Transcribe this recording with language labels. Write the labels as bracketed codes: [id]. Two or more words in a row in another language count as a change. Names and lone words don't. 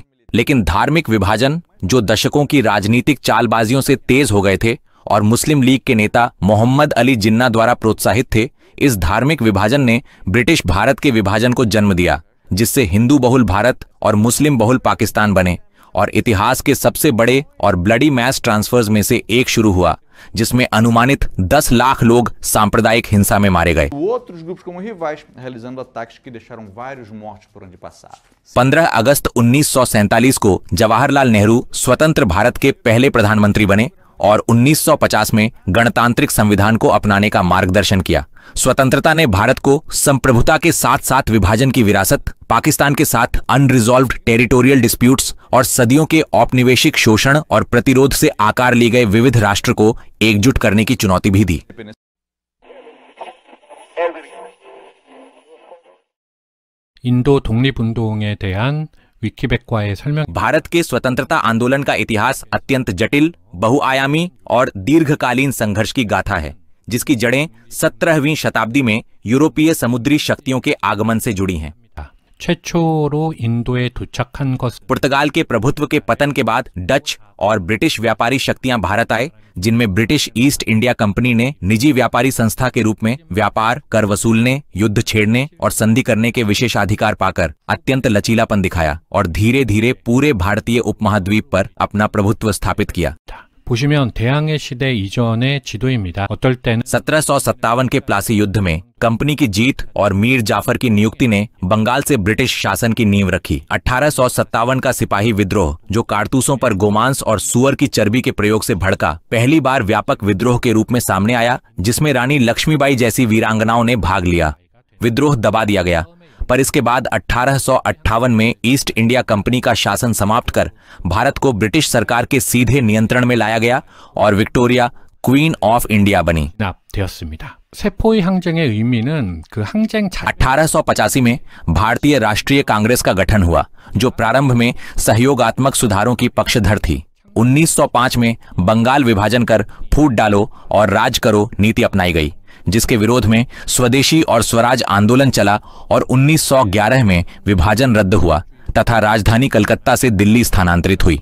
[hi] लेकिन धार्मिक विभाजन, जो दशकों की राजनीतिक चालबाजियों से तेज हो गए थे और मुस्लिम लीग के नेता मोहम्मद अली जिन्ना द्वारा प्रोत्साहित थे, इस धार्मिक विभाजन ने ब्रिटिश भारत के विभाजन को जन्म दिया, जिससे हिंदू बहुल भारत और मुस्लिम बहुल पाकिस्तान बने और इतिहास के सबसे बड़े और [en] bloody mass transfers [hi] में से एक शुरू हुआ, जिसमें अनुमानित 10 लाख लोग सांप्रदायिक हिंसा में मारे गए। [pt] outros grupos como rivais, realizando ataques que deixaram vários mortos por onde passavam. [hi] 15 अगस्त 1947 को जवाहरलाल नेहरू स्वतंत्र भारत के पहले प्रधानमंत्री बने और 1950 में गणतांत्रिक संविधान को अपनाने का मार्गदर्शन किया। स्वतंत्रता ने भारत को संप्रभुता के साथ साथ विभाजन की विरासत, पाकिस्तान के साथ [en] unresolved territorial disputes [hi] और सदियों के औपनिवेशिक शोषण और प्रतिरोध से आकार लिए गए विविध राष्ट्र को एकजुट करने की चुनौती भी दी। [ko] 인도 독립운동에 대한 위키백과의 설명. [hi] भारत के स्वतंत्रता आंदोलन का इतिहास अत्यंत जटिल, बहुआयामी और दीर्घकालीन संघर्ष की गाथा है, जिसकी जड़ें 17वीं शताब्दी में यूरोपीय समुद्री शक्तियों के आगमन से जुड़ी हैं। [ko] 최초로 인도에 도착한 것. [hi] पुर्तगाल के प्रभुत्व के पतन के बाद डच और ब्रिटिश व्यापारी शक्तियां भारत आए, जिनमें ब्रिटिश ईस्ट इंडिया कंपनी ने निजी व्यापारी संस्था के रूप में व्यापार, कर वसूलने, युद्ध छेड़ने और संधि करने के विशेषाधिकार पाकर अत्यंत लचीलापन दिखाया और धीरे धीरे पूरे भारतीय उपमहाद्वीप पर अपना प्रभुत्व स्थापित किया। [ko] 보시면 대항해 시대 이전의 지도입니다. 어떨 때는 [hi] 1757 के प्लासी युद्ध में कंपनी की जीत और मीर जाफर की नियुक्ति ने बंगाल से ब्रिटिश शासन की नींव रखी। 1857 का सिपाही विद्रोह, जो कारतूसों पर गोमांस और सुअर की चर्बी के प्रयोग से भड़का, पहली बार व्यापक विद्रोह के रूप में सामने आया, जिसमें रानी लक्ष्मीबाई जैसी वीरांगनाओं ने भाग लिया। विद्रोह दबा दिया गया, पर इसके बाद 1858 में ईस्ट इंडिया कंपनी का शासन समाप्त कर भारत को ब्रिटिश सरकार के सीधे नियंत्रण में लाया गया और विक्टोरिया [en] Queen of India [hi] बनी। [ko] 되었습니다. 세포의 항쟁의 의미는 그 항쟁 [hi] 1885 में भारतीय राष्ट्रीय कांग्रेस का गठन हुआ, जो प्रारंभ में सहयोगात्मक सुधारों की पक्षधर थी। 1905 में बंगाल विभाजन कर फूट डालो और राज करो नीति अपनाई गई, जिसके विरोध में स्वदेशी और स्वराज आंदोलन चला और 1911 में विभाजन रद्द हुआ तथा राजधानी कलकत्ता से दिल्ली स्थानांतरित हुई।